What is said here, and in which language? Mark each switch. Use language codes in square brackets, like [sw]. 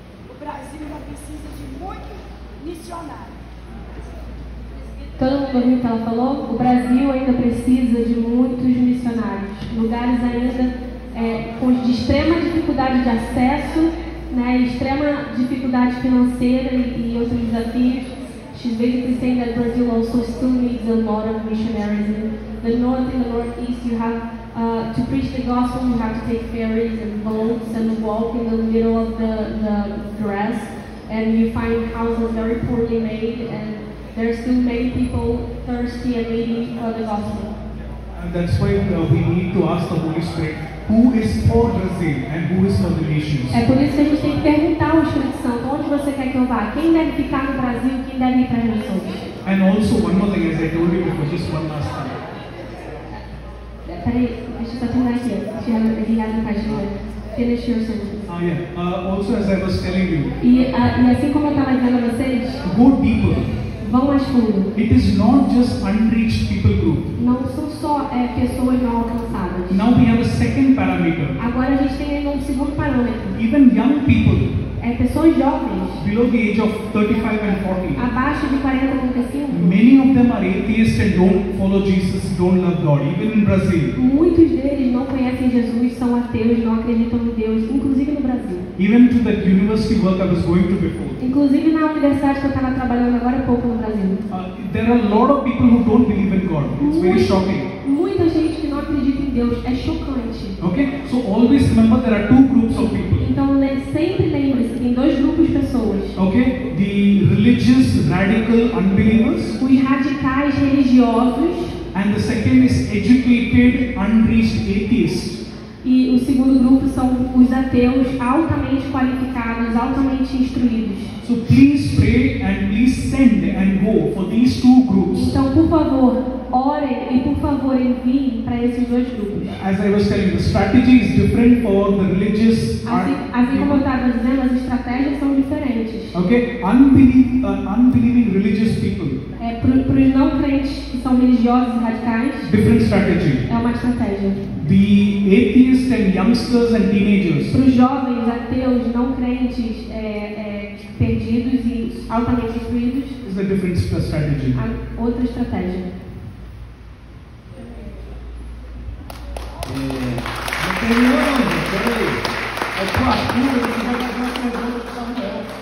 [pt] O Brasil ainda precisa de muitos missionários. Todo mundo ouviu o que ela falou? O Brasil ainda precisa de muitos missionários. Lugares ainda de extrema dificuldade de acesso, né, extrema dificuldade financeira e outros desafios. [en] She's basically saying that Brazil also still needs a lot of missionaries. In the north and the northeast, you have to preach the gospel, you have to take ferries and boats and walk in the middle of the grass, and you find houses very poorly made, and there are still many people thirsty and needy for the gospel. And that's why we need to ask the Holy Spirit, who is for Brazil and who is for the nations. [pt] É por isso que a gente tem que perguntar ao Espírito Santo, onde você quer que eu vá? Quem deve ficar no Brasil? Quem deve ir para as nações? [en] And also one more thing, as I told you before, just one last time. [pt] Peraí, deixa eu só terminar aqui. [en] He hasn't finished. Finish your sentence. Also, as I was telling you, [pt] E assim como eu estava dizendo a vocês, [en] go deeper. [pt] vão mais fundo. [en] It is not just unreached people group. [pt] Não são só pessoas não alcançadas. [en] Now we have a second parameter. [pt] Agora a gente tem ainda um segundo parâmetro. [en] Even young people [pt] Pessoas jovens, [en] below the age of 35 and 40. [pt] abaixo de 40 a 35. [en] Many of them are atheists and don't follow Jesus, don't love God. Even in Brazil. [pt] Muitos deles não conhecem Jesus, são ateus, não acreditam em Deus, inclusive no Brasil. [en] Even to that university work I was going to before. [pt] Inclusive na universidade que eu estava trabalhando agora há pouco no Brasil. [en] There are a lot of people who don't believe in God. It's very shocking. [pt] Muita gente que não acredita em Deus, é chocante. [en] Okay? So always remember there are 2 groups of people. [pt] Então sempre lembre-se que tem 2 grupos de pessoas. [en] Okay? The religious, radical unbelievers. [pt] Os radicais religiosos [en] And the second is educated, unreached atheists. [pt] e o segundo grupo são os ateus altamente qualificados, altamente instruídos. [en] So please pray and please send and go for these 2 groups. [pt] Então, por favor, orem e por favor enviem para esses 2 grupos. [en] As I was telling, the strategy is different for the religious. [pt] Assim como eu estava dizendo, as estratégias são diferentes. [en] Okay, unbelieving religious people. [pt] Para os não crentes que são religiosos e radicais, [en] Different strategy. [pt] é uma estratégia. [en] The atheists and youngsters and teenagers. [pt] Para os jovens, ateus, não crentes, perdidos e altamente instruídos, [en] Is a different strategy. [pt] há outra estratégia. Não terminou não, gente, peraí. É que o Arthur, ele vai fazer uma pergunta para o Samuel.